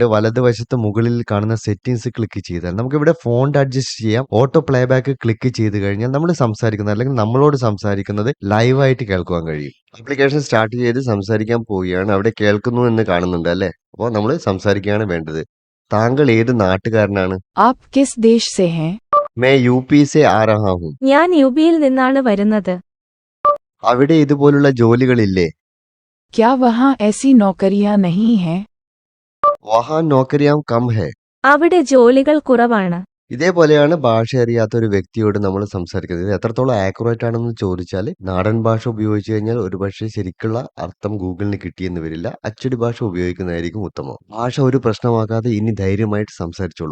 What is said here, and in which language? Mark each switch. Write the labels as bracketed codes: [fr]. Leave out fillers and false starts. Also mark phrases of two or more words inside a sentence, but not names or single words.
[ml] വലതുവശത്ത് മുകളിൽ കാണുന്ന സെറ്റിംഗ്സ് ക്ലിക്ക് ചെയ്താൽ നമുക്കിവിടെ [en] font adjust [ml] ചെയ്യാം. [en] auto playback [ml] ക്ലിക്ക് ചെയ്ത് കഴിഞ്ഞാൽ നമ്മൾ സംസാരിക്കുന്നത് അല്ലെങ്കിൽ നമ്മളോട് സംസാരിക്കുന്നത് ലൈവായിട്ട് കേൾക്കുവാൻ കഴിയും. [en] application start [ml] ചെയ്ത് സംസാരിക്കാൻ പോവുകയാണ്. അവിടെ കേൾക്കുന്നു എന്ന് കാണുന്നുണ്ട് അല്ലേ? അപ്പോൾ നമ്മൾ സംസാരിക്കുകയാണ് വേണ്ടത്. താങ്കൾ ഏത് നാട്ടുകാരനാണ്? [hi] आप किस देश से हैं? मैं यूपी से आ रहा हूँ. [ml] ഞാൻ യുപിയിൽ നിന്നാണ് വരുന്നത്. അവിടെ ഇതുപോലുള്ള ജോലികളില്ലേ? [hi] क्या वहाँ ऐसी नौकरियाँ नहीं हैं? वहाँ नौकरियाँ कम हैं. [ml] അവിടെ ജോലികൾ കുറവാണ്. ഇതേപോലെയാണ് ഭാഷ അറിയാത്ത ഒരു വ്യക്തിയോട് നമ്മൾ സംസാരിക്കുന്നത്. ഇത് എത്രത്തോളം ആക്യുറേറ്റ് ആണെന്ന് ചോദിച്ചാൽ നാടൻ ഭാഷ ഉപയോഗിച്ച് കഴിഞ്ഞാൽ ഒരുപക്ഷെ ശരിക്കുള്ള അർത്ഥം ഗൂഗിളിന് കിട്ടിയെന്ന് വരില്ല. അച്ചടി ഭാഷ ഉപയോഗിക്കുന്നതായിരിക്കും ഉത്തമം. ഭാഷ ഒരു പ്രശ്നമാക്കാതെ ഇനി ധൈര്യമായിട്ട് സംസാരിച്ചോളൂ.